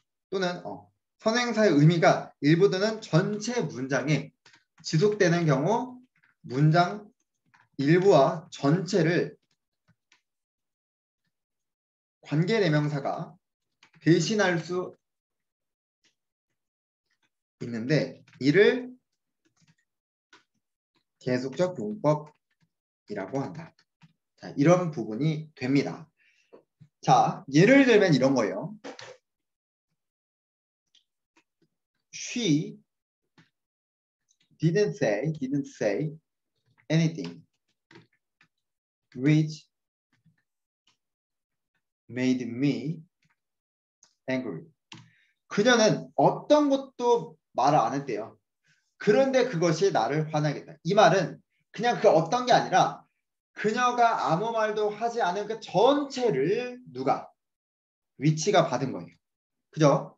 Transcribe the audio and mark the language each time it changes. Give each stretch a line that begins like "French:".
Korean: 또는 선행사의 의미가 일부 또는 전체 문장에 지속되는 경우 문장 일부와 전체를 관계대명사가 대신할 수 있는데 이를 계속적 용법이라고 한다. 자, 이런 부분이 됩니다. 자, 예를 들면 이런 거예요.
English: She didn't say anything which made me angry.
Korean: 그녀는 어떤 것도 말을 안 했대요. 그런데 그것이 나를 화나게 했다. 이 말은 그냥 그 어떤 게 아니라 그녀가 아무 말도 하지 않은 그 전체를 누가? 위치가 받은 거예요. 그죠?